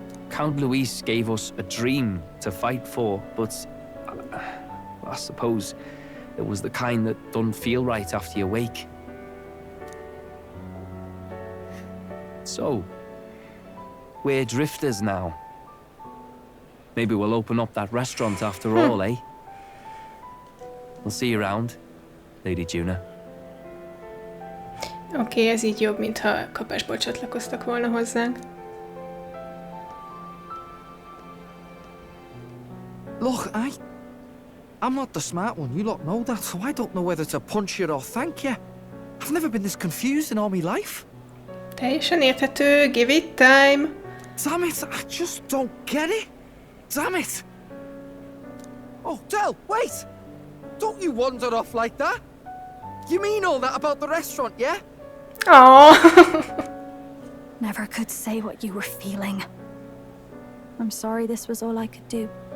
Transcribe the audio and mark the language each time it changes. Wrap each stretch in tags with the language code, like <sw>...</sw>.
<en>Count Luis gave us a dream to fight for, but I suppose it was the kind that don't feel right after you wake. So, we're drifters now. Maybe we'll open up that restaurant after all, eh? We'll see you around, Lady Juna.</en> <hu>Oké, ez így jobb, mintha kapásból csatlakoztak volna hozzánk.</hu> <en>Look, I'm not the smart one, you lot know that, so I don't know whether to punch you or thank you. I've never been this confused in all my life.</en> <hu>Teljesen érthető,</hu> <en>give it time. Damn it, I just don't get it. Damn it. Oh, Del, wait! Don't you wander off like that. You mean all that about the restaurant, yeah? Oh. Never could say what you were feeling. I'm sorry this was all I could do.</en>